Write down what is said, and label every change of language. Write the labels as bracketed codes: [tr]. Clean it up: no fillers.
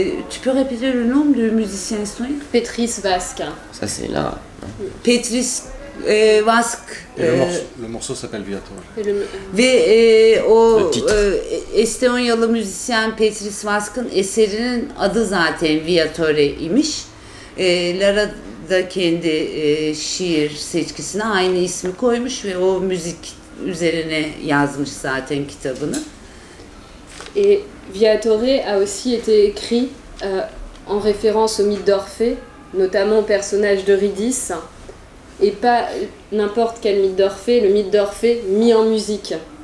[fr] Tu peux répéter le nom du musicien estonien? Petris Vask. Ça, c'est là. Petris Vask. Le morceau s'appelle Viator. [tr] Ve o [fr] Le titre. [tr] Estonyalı müzisyen Petris Vask'ın eserinin adı zaten Viatore imiş. Lara da kendi şiir seçkisine aynı ismi koymuş ve o müzik üzerine yazmış zaten kitabını. [fr] Et Viatore a aussi été écrit en référence au mythe d'Orphée, notamment au personnage d'Eurydice, et pas n'importe quel mythe d'Orphée, le mythe d'Orphée mis en musique.